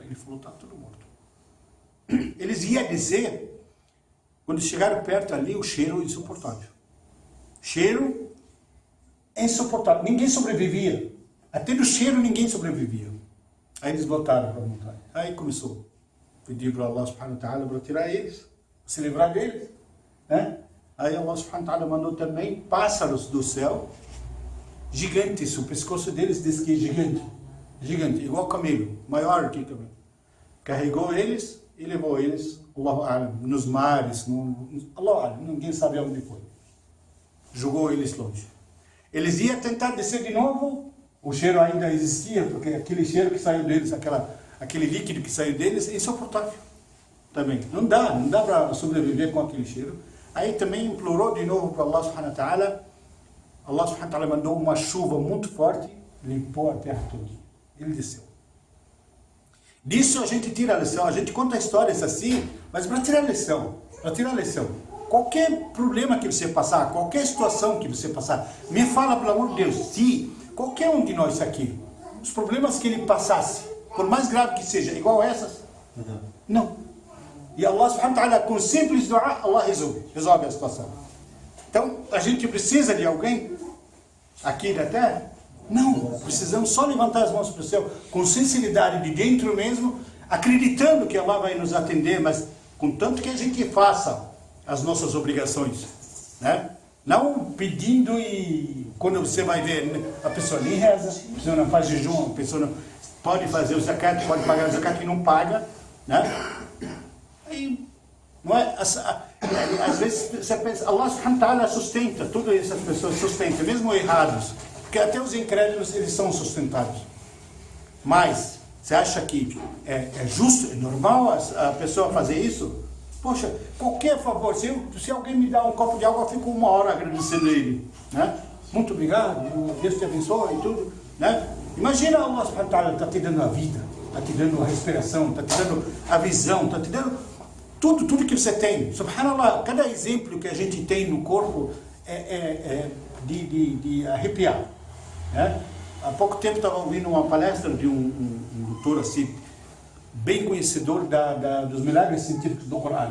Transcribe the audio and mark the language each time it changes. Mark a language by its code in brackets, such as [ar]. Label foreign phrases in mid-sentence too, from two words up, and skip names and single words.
[pt] Ele falou, está tudo morto. Eles iam descer, quando chegaram perto ali, o cheiro insuportável. Cheiro insuportável. Ninguém sobrevivia. Até do cheiro ninguém sobrevivia. Aí eles voltaram para a montanha. Aí começou a pedir para [ar] الله سبحانه وتعالى [pt] para tirar eles, se livrar deles, né? Aí [ar] الله سبحانه وتعالى [pt] mandou também pássaros do céu, gigantes, o pescoço deles diz que é gigante, gigante, igual camelo, maior que camelo. Carregou eles e levou eles, [ar] الله أعلم, [pt] nos mares, [ar] الله أعلم, [pt] ninguém sabe onde foi. Jogou eles longe. Eles iam tentar descer de novo, o cheiro ainda existia, porque aquele cheiro que saiu deles, aquele líquido que saiu deles, é insuportável também. Não dá para sobreviver com aquele cheiro. Aí também implorou de novo para [ar] الله سبحانه وتعالى. الله سبحانه وتعالى [pt] mandou uma chuva muito forte, limpou a terra toda. Ele desceu. Disso a gente tira a lição, a gente conta histórias assim, mas para tirar a lição, qualquer problema que você passar, qualquer situação que você passar, me fala, pelo amor de Deus, se qualquer um de nós aqui, os problemas que ele passasse, por mais grave que seja, igual essas, não. E [ar] الله سبحانه وتعالى, [pt] com simples dua, Allah resolve a situação. Então, a gente precisa de alguém aqui da terra? Não, precisamos só levantar as mãos para o céu, com sinceridade de dentro mesmo, acreditando que Allah vai nos atender, mas contanto que a gente faça as nossas obrigações, né? Não pedindo e quando você vai ver, a pessoa nem reza, a pessoa não faz jejum, a pessoa não pode fazer o zakat, pode pagar o zakat e não paga, né? Aí, não é? Às vezes você pensa, [ar] الله سبحانه وتعالى [pt] sustenta, todas essas pessoas sustentam, mesmo errados, porque até os incrédulos eles são sustentados. Mas, você acha que é justo, é normal a pessoa fazer isso? Poxa, qualquer favor, se alguém me dá um copo de água, eu fico 1 hora agradecendo ele, né? Muito obrigado, Deus te abençoe e tudo, né? Imagina [ar] الله سبحانه وتعالى [pt] está te dando a vida, está te dando a respiração, está te dando a visão, está te dando tudo que você tem. Subhanallah, cada exemplo que a gente tem no corpo é de arrepiar, né? Há pouco tempo estava ouvindo uma palestra de um doutor assim, bem conhecedor dos milagres científicos do Corão.